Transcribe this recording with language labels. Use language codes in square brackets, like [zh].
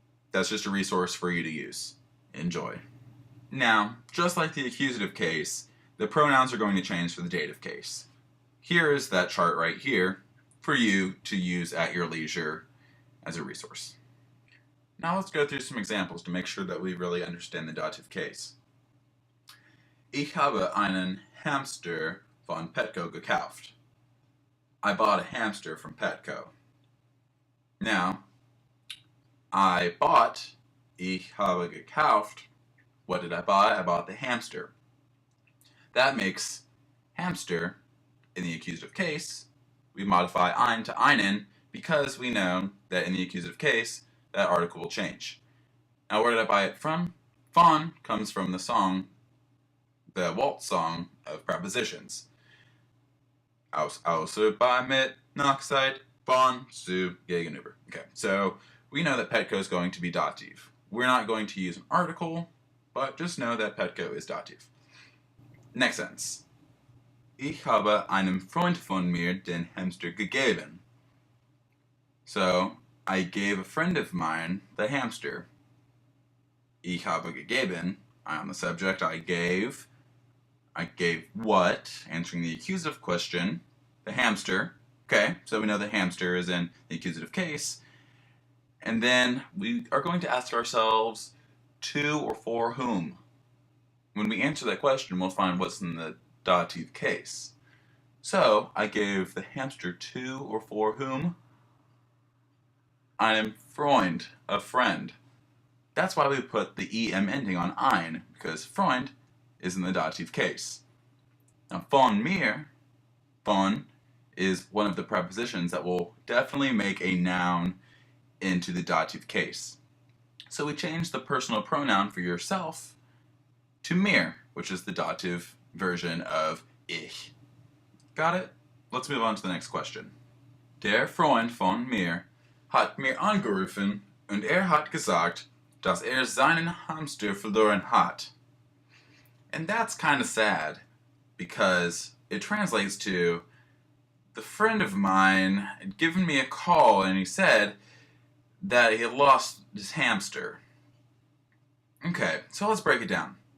[en] That's just a resource for you to use. Enjoy. Now, just like the accusative case, the pronouns are going to change for the dative case. Here is that chart right here for you to use at your leisure as a resource. Now let's go through some examples to make sure that we really understand the dative case. [de] Ich habe einen Hamster von Petco gekauft. [en] I bought a hamster from Petco. Now, I bought, [de] ich habe gekauft. [en] What did I buy? I bought the hamster. That makes hamster, in the accusative case, we modify ein to einen because we know that in the accusative case, that article will change. Now, where did I buy it from? Von comes from the song, the waltz song of prepositions. [de] Aus, außer, bei, mit, nach, seit, von, zu, gegenüber. [en] Okay, so we know that Petco is going to be dative. We're not going to use an article, but just know that Petco is dative. Next sentence. [de] Ich habe einem Freund von mir den Hamster gegeben. [en] So, I gave a friend of mine the hamster. [de] Ich habe gegeben, [en] I on the subject, I gave what? Answering the accusative question, the hamster. Okay, so we know the hamster is in the accusative case. And then we are going to ask ourselves, to or for whom? When we answer that question, we'll find what's in the dative case. So, I gave the hamster to or for whom? [de] Einem Freund, [en] a friend. That's why we put the em ending on ein, because Freund is in the dative case. Now, [de] von mir, [en] von is one of the prepositions that will definitely make a noun into the dative case. So we change the personal pronoun for yourself to mir, which is the dative version of ich. Got it? Let's move on to the next question. [de] Der Freund von mir hat mir angerufen und hat gesagt, dass seinen Hamster verloren hat. [en] And that's kind of sad, because it translates to, the friend of mine had given me a call and he said that he had lost his hamster. Okay, so let's break it down.